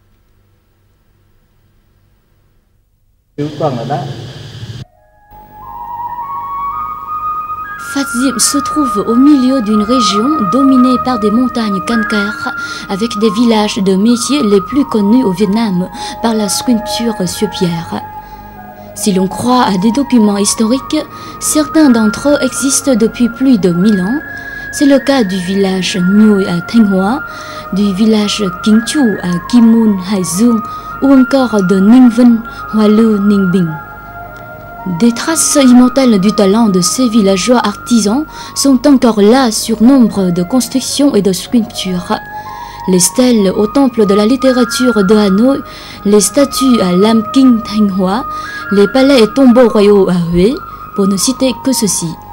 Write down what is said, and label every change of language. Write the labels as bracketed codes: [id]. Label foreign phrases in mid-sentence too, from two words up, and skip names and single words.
[fr] Phasium se trouve au milieu d'une région dominée par des montagnes calcaires avec des villages de métiers les plus connus au Vietnam par la sculpture sur pierre. Si l'on croit à des documents historiques, certains d'entre eux existent depuis plus de 1000 ans. C'est le cas du village Nhoi à Thanh Hóa, du village Kính Chủ à Kim Mun, Hải Dương ou encore de Ninh Vân, Hoa Lư, Ninh Bình. Des traces immortelles du talent de ces villageois artisans sont encore là sur nombre de constructions et de sculptures. Les stèles au temple de la littérature de Hanoï, les statues à Lam Kinh Thanh Hóa, les palais et tombeaux royaux à Huế, pour ne citer que ceci.